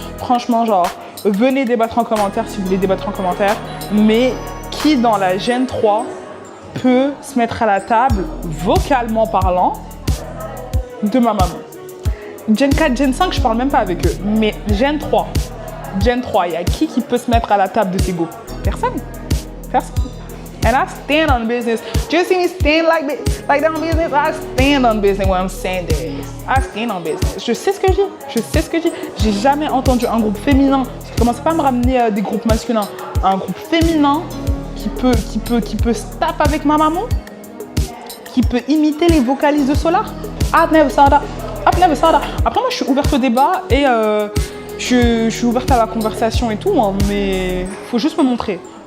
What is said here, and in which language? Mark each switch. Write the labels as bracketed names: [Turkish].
[French] Franchement, genre, venez débattre en commentaire si vous voulez débattre en commentaire, mais qui dans la Gen 3 peut se mettre à la table, vocalement parlant, de Mamamoo? Gen 4, Gen 5, je parle même pas avec eux, mais Gen 3, il y a qui peut se mettre à la table de ces go? Personne. Personne. [English] And I stand on business. Just see me stand like that on business. I stand on business when I'm saying this. I stand on business. [French] Je sais ce que je dis. J'ai jamais entendu un groupe féminin. Commencez pas à me ramener des groupes masculins. Un groupe féminin qui peut se taper avec Mamamoo, qui peut imiter les vocalistes de Solar. [English] I've never saw that. [French] Après moi je suis ouverte au débat et je suis ouverte à la conversation et tout, hein, mais faut juste me montrer.